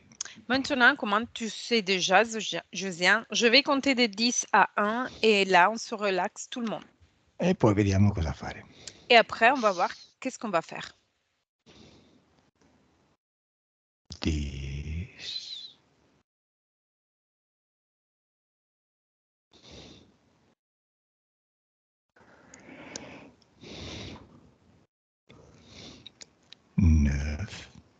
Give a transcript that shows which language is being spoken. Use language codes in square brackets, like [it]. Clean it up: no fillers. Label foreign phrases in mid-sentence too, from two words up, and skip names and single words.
[fr] Maintenant, comme tu sais déjà, Josiane, je vais compter de 10 à 1 et là, on se relaxe tout le monde. [it] E poi vediamo cosa fare. [fr] Et après, on va voir qu'est-ce qu'on va faire. 10, 9,